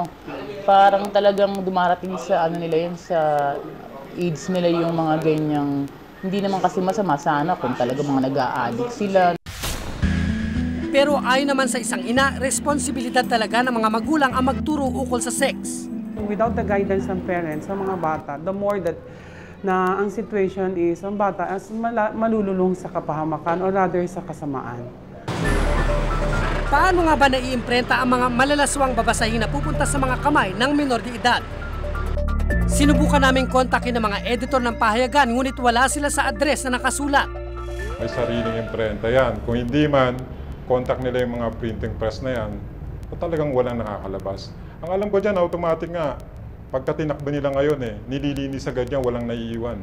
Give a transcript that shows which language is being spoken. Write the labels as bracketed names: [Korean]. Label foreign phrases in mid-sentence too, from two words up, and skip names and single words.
[Filipino] Parang talagang dumarating sa nila yun, sa age nila yung mga ganyang. Hindi naman kasi masama sana kung talaga mga nag-a-addict sila. Pero ayon naman sa isang ina, responsibilidad talaga ng mga magulang ang magturo ukol sa sex. [English] Without the guidance [Filipino] ng parents sa mga bata, [English] the more that [Filipino] na ang situation is ang bata as malululong sa kapahamakan [English] or rather [Filipino] sa kasamaan. Paano nga ba naiimprenta ang mga malalaswang babasahin na pupunta sa mga kamay ng menor de edad? Sinubukan namin kontakin ng mga editor ng pahayagan ngunit wala sila sa address na nakasulat. May sariling imprenta yan. Kung hindi man, contact nila yung mga [English] printing press [Filipino] na yan, talagang walang nakakalabas. Ang alam ko dyan, automatic nga, pagka tinakbo nila ngayon nililinis agad yan, walang naiiwan.